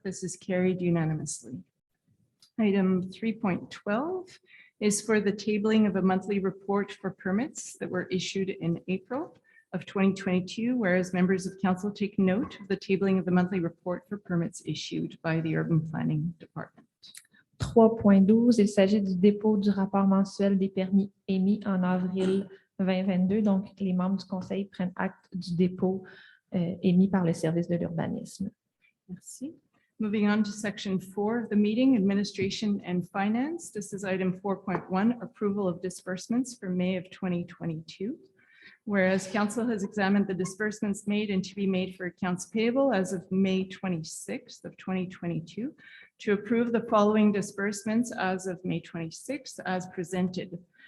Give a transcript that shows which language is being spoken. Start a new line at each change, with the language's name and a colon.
English: This is carried unanimously. Item 3.12 is for the tabling of a monthly report for permits that were issued in April of 2022, whereas members of council take note of the tabling of the monthly report for permits issued by the Urban Planning Department.
French: 3.12, il s'agit du dépôt du rapport mensuel des permis émis en avril 2022. Donc, les membres du conseil prennent acte du dépôt émis par le service de l'urbanisme. Merci.
English: Moving on to section 4 of the meeting, administration and finance. This is item 4.1, approval of disbursements for May of 2022. Whereas council has examined the disbursements made and to be made for accounts payable as of May 26th of 2022 to approve the following disbursements as of May 26th as presented.